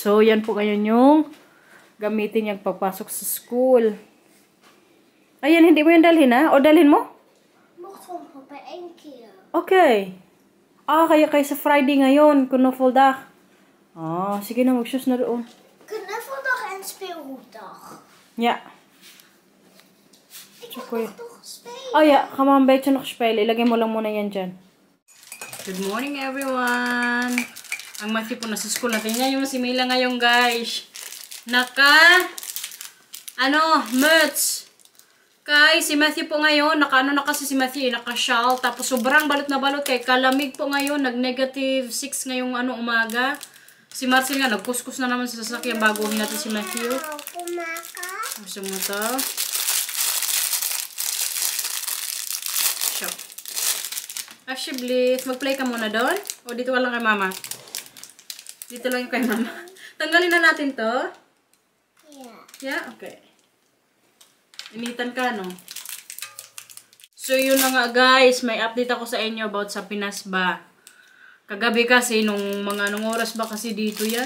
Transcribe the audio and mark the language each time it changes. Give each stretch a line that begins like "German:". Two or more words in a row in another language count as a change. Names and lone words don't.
Filipino: So, yan po ngayon yung gamitin niyang pagpasok sa school. Ayan, hindi mo yan dalhin ha? O dalhin mo? Buksan ko pa Okay. Kaya sa Friday ngayon, kuno folda. Sige na, mag-shoes na doon.
Dutch: Kunnen vandaag een speelgoeddag? Ja. Ik mag toch spelen? Oh ja, ga maar een beetje nog spelen.
Filipino: Ilagay mo lang muna yan dyan.
English: Good morning everyone!
Filipino: Ang Matthew po nasa school natin. Yan yung si Mila ngayon guys. Merch. Kay si Matthew po ngayon, na kasi si Matthew, naka-shawl. Tapos sobrang balot na balot kay kalamig po ngayon. Nag-negative 6 ngayong umaga. Si Marcel nga, nagkuskus na naman sa sasakyan bago natin si Matthew. Gusto mo to? Show. Actually, mag-play ka muna doon? O dito lang kay mama? Dito lang yung kay mama. Tanggalin na natin to? Yeah? Okay. Initan ka, no? So, yun na nga guys. May update ako sa inyo about sa Pinas ba. Kagabi kasi, nung mga anong oras ba kasi dito yan?